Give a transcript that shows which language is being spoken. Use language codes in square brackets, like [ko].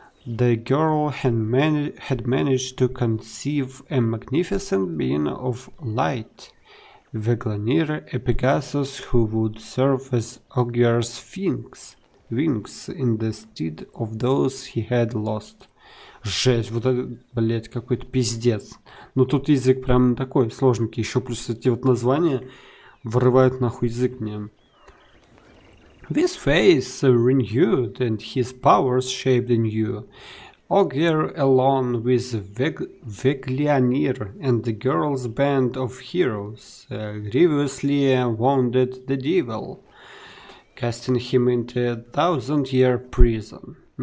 [en] The girl had managed to conceive a magnificent being of light, Veglanir, a Pegasus who would serve as Ogier's wings in the stead of those he had lost. [ru] Жесть, вот это, блять, какой-то пиздец. Ну тут язык прям такой сложненький, еще плюс эти вот названия вырывают нахуй язык мне. [en] This face renewed and his powers shaped anew. Ogier alone with Veglianir and the girl's band of heroes grievously wounded the devil, casting him into a 1,000-year prison.